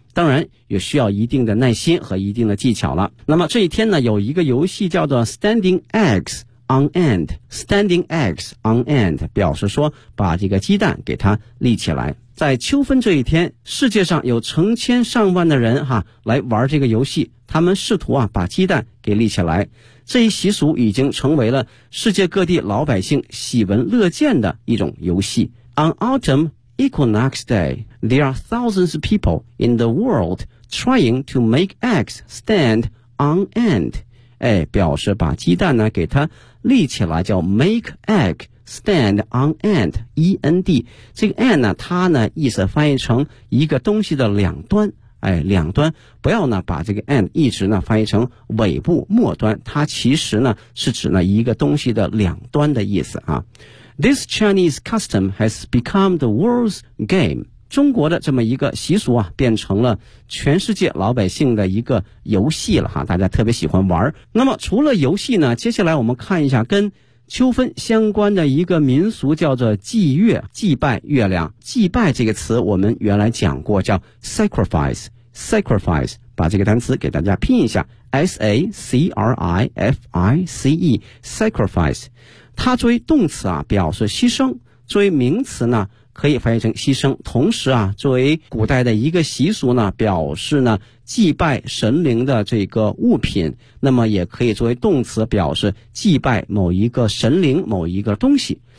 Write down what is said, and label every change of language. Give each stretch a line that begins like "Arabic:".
Chinese: 当然也需要一定的耐心和一定的技巧了。那么这一天呢有一个游戏叫做 standing eggs on end, standing eggs on end, 表示说把这个鸡蛋给它立起来。在秋分这一天，世界上有成千上万的人哈来玩这个游戏，他们试图啊把鸡蛋给立起来。这一习俗已经成为了世界各地老百姓喜闻乐见的一种游戏。
English: On autumn equinox day,There are thousands of people in the world trying to make eggs stand on end.
Chinese: 哎，表示把鸡蛋呢给它立起来，叫 make egg stand on end, E-N-D. 这个 end 呢，它呢意思翻译成一个东西的两端。哎，两端，不要呢把这个 end 一直呢翻译成尾部末端，它其实呢是指呢一个东西的两端的意思啊。
English: This Chinese custom has become the world's game.
Chinese: 中国的这么一个习俗啊变成了全世界老百姓的一个游戏了哈，大家特别喜欢玩。那么除了游戏呢，接下来我们看一下跟秋分相关的一个民俗，叫做祭月，祭拜月亮。祭拜这个词我们原来讲过，叫 sacrifice, 把这个单词给大家拼一下， S-A-C-R-I-F-I-C-E, sacrifice, 它作为动词啊表示牺牲，作为名词呢可以翻译成牺牲，同时啊作为古代的一个习俗呢表示呢祭拜神灵的这个物品，那么也可以作为动词表示祭拜某一个神灵某一个东西。